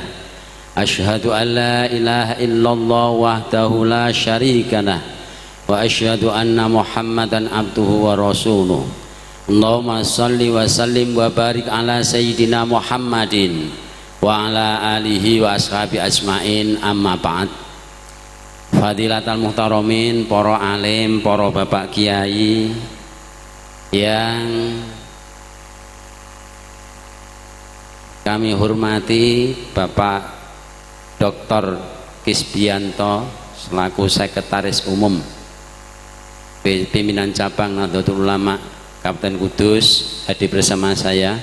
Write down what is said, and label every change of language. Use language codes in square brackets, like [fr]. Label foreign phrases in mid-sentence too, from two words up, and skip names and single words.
[ar] أشهد أن لا إله إلا الله وحده لا شريك له وأشهد أن محمدا عبده ورسوله. اللهم صل وسلم وبارك على سيدنا محمد وعلى آله وأصحابه أجمعين، أما بعد. فضيلة المحترمين, [id] para alim, para bapak kiai yang kami hormati, Bapak Dr. Kisbianto selaku Sekretaris Umum Pimpinan Cabang Nahdlatul Ulama Kabupaten Kudus hadir bersama saya.